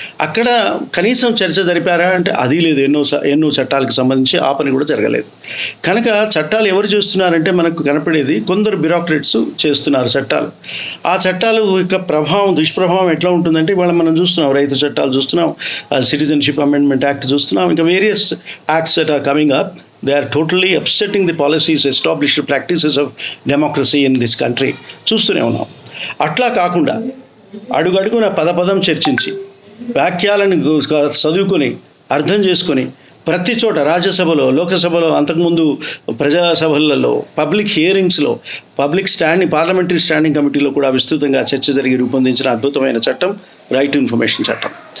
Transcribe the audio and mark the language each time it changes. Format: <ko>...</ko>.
<te>అక్కడ కనీసం చర్చ జరిపారా అంటే అది లేదు. ఎన్నో చట్టాలకు సంబంధించి ఆ పని కూడా జరగలేదు. కనుక చట్టాలు ఎవరు చేస్తున్నారంటే మనకు కనపడేది కొందరు బ్యూరోక్రాట్స్ చేస్తున్నారు చట్టాలు. ఆ చట్టాలు యొక్క దుష్ప్రభావం ఎట్లా ఉంటుందంటే ఇవాళ మనం చూస్తున్నాం, రైతు చట్టాలు చూస్తున్నాం, సిటిజన్షిప్ అమెండ్మెంట్ యాక్ట్ చూస్తున్నాం, ఇంకా</te> <en>Various acts that are coming up. They are totally upsetting the policies, established practices of democracy in this country.</en> <te>చూస్తూనే ఉన్నాం. అట్లా కాకుండా అడుగడుగున పదపదం చర్చించి వాక్యాలను చదువుకొని అర్థం చేసుకొని ప్రతి చోట రాజ్యసభలో, లోకసభలో, అంతకుముందు ప్రజాసభలలో, పబ్లిక్ హియరింగ్స్లో, పార్లమెంటరీ స్టాండింగ్ కమిటీలో కూడా విస్తృతంగా చర్చ జరిగి రూపొందించిన అద్భుతమైన చట్టం రైట్ టు ఇన్ఫర్మేషన్ చట్టం.</te>